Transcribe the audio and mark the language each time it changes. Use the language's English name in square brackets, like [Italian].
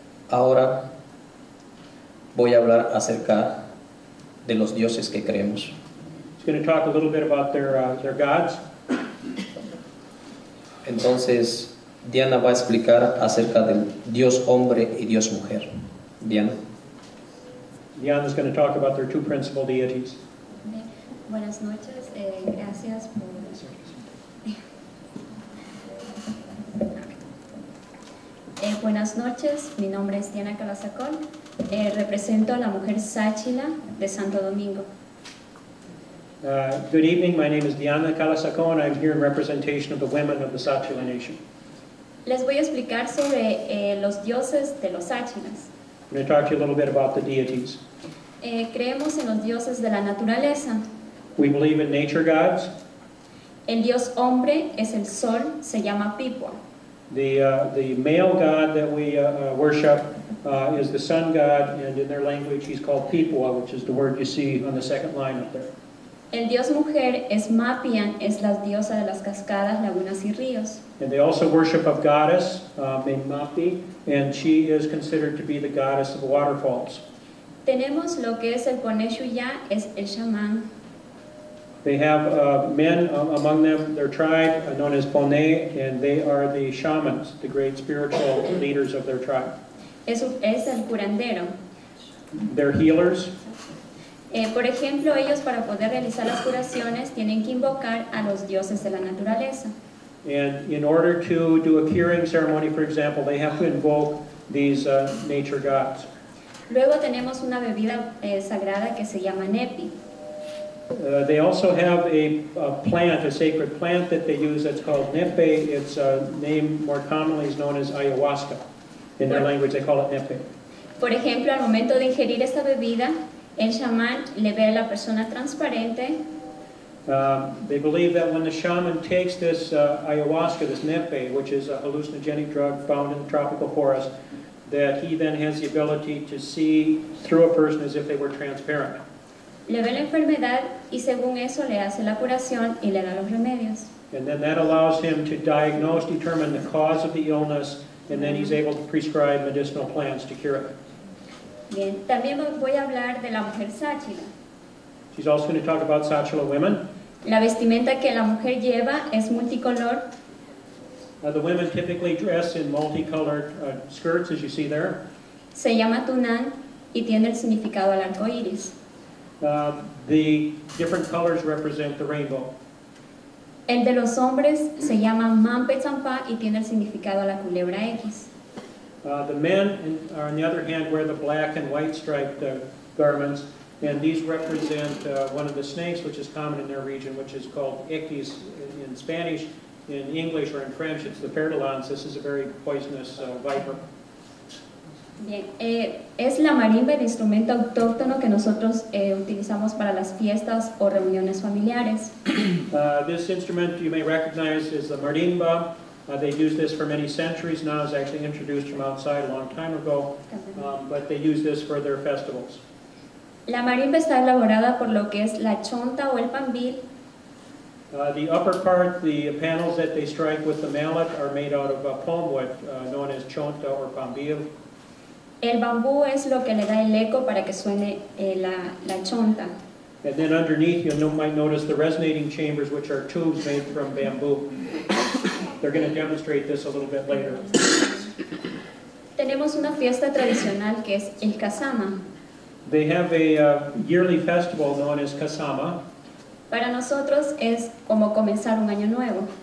[Spanish] Ahora voy a hablar acerca de los dioses que creemos. [English] He's going to talk a little bit about their gods. [Spanish] Entonces, Diana va a explicar acerca del Dios hombre y Dios mujer. Diana. [English] Diana's going to talk about their 2 principal deities. [Spanish] Buenas noches, gracias por... buenas noches, mi nombre es Diana Calazacon, represento a la mujer Tsáchila de Santo Domingo. [English] Good evening, my name is Diana Calazacon. I'm here in representation of the women of the Tsachilas Nation. [Spanish] Les voy a explicar sobre los dioses de los Tsachilas. [English] I'm going to talk to you a little bit about the deities. [Spanish] Creemos en los dioses de la naturaleza. [English] We believe in nature gods. [Spanish] El dios hombre es el sol, se llama Pipua. [English] The male god that we worship is the sun god, and in their language he's called Pipua, which is the word you see on the second line up there. [Spanish] El dios mujer es Mapian, es la diosa de las cascadas, lagunas y ríos. [English] And they also worship a goddess named Mapi, and she is considered to be the goddess of waterfalls. [Spanish] Tenemos lo que es el Poneshuyá, es el chamán. [English] They have men among them, their tribe, known as Pone, and they are the shamans, the great spiritual leaders of their tribe. [Spanish] Es el curandero. [English] They're healers. [Spanish] Por ejemplo, ellos para poder realizar las curaciones tienen que invocar a los dioses de la naturaleza. [English] And in order to do a curing ceremony, for example, they have to invoke these nature gods. [Spanish] Luego tenemos una bebida sagrada que se llama nepi. [English] They also have a plant, a sacred plant that they use that's called nepe. Its name more commonly is known as ayahuasca. In their language they call it nepe. [Spanish] Por ejemplo, al momento de ingerir esta bebida, el chamán le ve a la persona transparente. [English] They believe that when the shaman takes this ayahuasca, this nepe, which is a hallucinogenic drug found in the tropical forest, that he then has the ability to see through a person as if they were transparent. [Spanish] Le ve la enfermedad y según eso le hace la curación y le da los remedios. [English] And then that allows him to diagnose, determine the cause of the illness, and then he's able to prescribe medicinal plants to cure it. [Spanish] Bien, también voy a hablar de la mujer Tsachilas. [English] She's also going to talk about Tsachilas women. [Spanish] La vestimenta que la mujer lleva es multicolor. [English] The women typically dress in multicolored skirts, as you see there. [Spanish] Se llama tunán y tiene el significado al arco iris. [English] The different colors represent the rainbow. [Spanish] El de los hombres se llama mampechampá y tiene el significado a la culebra X. [English] The men, on the other hand, wear the black and white striped garments, and these represent one of the snakes which is common in their region, which is called X in Spanish. In English or in French, it's the perdolans. This is a very poisonous viper. [Spanish] Bien, es la marimba el instrumento autóctono que nosotros utilizamos para las fiestas o reuniones familiares. [English] This instrument you may recognize is the marimba. They've used this for many centuries now. It was actually introduced from outside a long time ago, but they use this for their festivals. [Spanish] La marimba está elaborada por lo que es la chonta o el pambil. [English] The upper part, the panels that they strike with the mallet are made out of palm wood, known as chonta or pambil. [Spanish] El bambú es lo que le da el eco para que suene la chonta. [English] And then underneath you might notice the resonating chambers, which are tubes made from bamboo. They're going to demonstrate this a little bit later. [Spanish] Tenemos una fiesta tradicional que es el Kasama. [English] They have a yearly festival known as Kasama. [Spanish] Para nosotros es como comenzar un año nuevo.